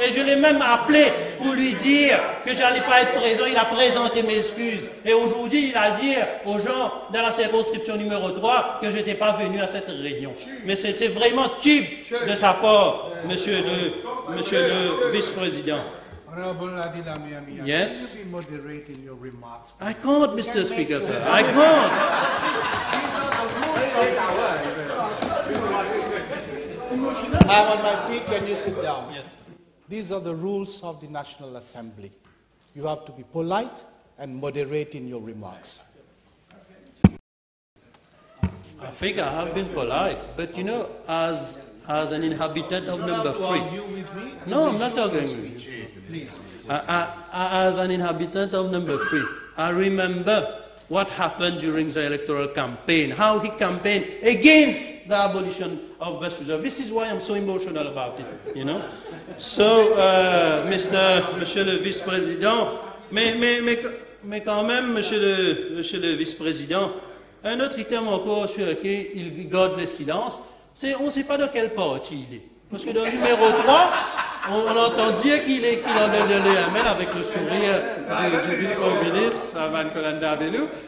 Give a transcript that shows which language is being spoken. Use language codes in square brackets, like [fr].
[fr] Et je l'ai même appelé pour lui dire que je n'allais pas être présent. Il a présenté mes excuses. Et aujourd'hui, il a dit aux gens dans la circonscription numéro 3 que je n'étais pas venu à cette réunion. Mais c'est vraiment cheap de sa part, monsieur le vice-président. [en] Honorable Adila Miami, yes? can you be moderate in your remarks? I can't, Mr. Speaker, sir. I can't. I'm on my feet, can you sit down? Yes. These are the rules of the National Assembly. You have to be polite and moderate in your remarks. I think I have been polite, but you know, as an inhabitant of number 3. No, I'm not talking with you. Please. As an inhabitant of number 3, I remember what happened during the electoral campaign, how he campaigned against the abolition of best reserve. This is why I'm so emotional about it, you know. So, [fr] Monsieur le Vice-Président, Mais quand même, monsieur le vice-président, un autre item encore sur lequel il garde le silence, c'est on ne sait pas de quel parti il est. Parce que dans le numéro 3, on entend dire qu'il en a donné un mail avec le sourire du vice-premier ministre, Aman Kolanda Belou.